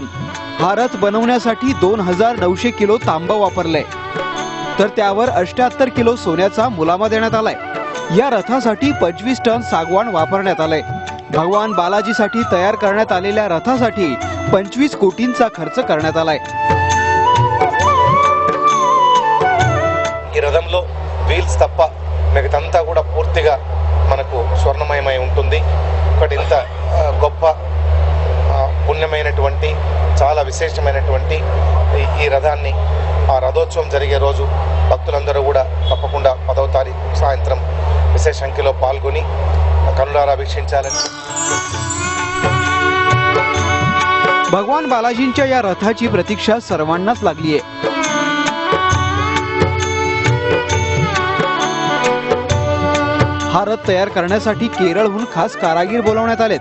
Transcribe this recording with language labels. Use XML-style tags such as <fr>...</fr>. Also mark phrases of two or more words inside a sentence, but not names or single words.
<mr>हा रथ बनवण्यासाठी 2900 किलो तांबा वापरलाय, तर त्यावर 78 किलो सोन्याचा मुलामा देण्यात आलाय। या रथासाठी 25 टन सागवान वापरण्यात आलंय। भगवान बालाजीसाठी तयार करण्यात आलेल्या रथासाठी 25 कोटींचा खर्च करण्यात आलाय।</mr> <te>ఈ రథంలో వీల్స్ తప్ప మిగతాంతా కూడా పూర్తిగా మనకు స్వర్ణమయమై ఉంటుంది। ఒకటి ఇంత గొప్ప పుణ్యమైనటువంటి చాలా విశేషమైనటువంటి ఈ రథాన్ని ఆ రథోత్సవం జరిగే రోజు భక్తులందరూ కూడా తప్పకుండా 10వ తారీఖు సాయంత్రం విశేష సంఖ్యలో పాల్గొని కనులారా వీక్షించాలని।</te> <mr>भगवान बालाजींच्या या रथाची प्रतीक्षा सर्वांनाच लागली आहे। हा रथ तयार करण्यासाठी केरळहून खास कारागीर बोलावण्यात आलेत।</mr>